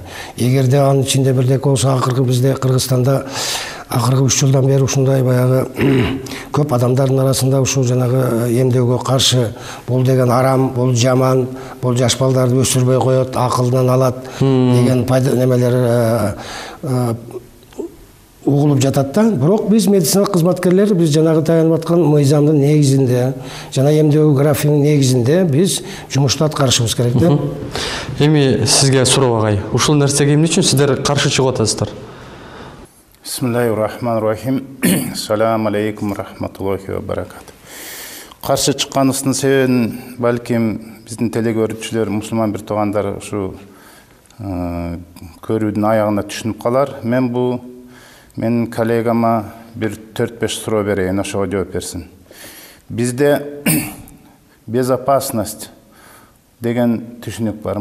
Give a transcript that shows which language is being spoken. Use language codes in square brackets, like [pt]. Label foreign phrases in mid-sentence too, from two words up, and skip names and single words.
[ky] Эгерде анын ичинде бирдеке болсо, акыркы бизде Кыргызстанда акыркы 3 жылдан бери ушундай баягы көп адамдардын арасында ушул жанагы эмдөөгө каршы бул деген арам, бул жаман, бул жаш балдарды өсүрбөй коет, акылынан алат деген немелер угулуп жатат да. Бирок биз медицина кызматкерлери биз жанагы таянып аткан мыйзамдын негизинде жана эмдөө графигинин негизинде биз жумушту аткарышыбыз керек да. Эми сизге суроо агай, ушул нерсеге эмне үчүн сиздер каршы чыгып атасыздар? [ar] بسم الله الرحمن الرحيم. السلام عليكم ورحمة الله وبركاته. [ky] Каршы чыкканыбыздын себебин балким биздин телекөрүүчүлөр, мусулман бир туугандар ушу көрүүдүн аягына түшүнүп калар. Мен бу менин коллегама бир 4-5 суроо берейин, ошого жооп берсин. Бизде безопасность деген түшүнүк бар.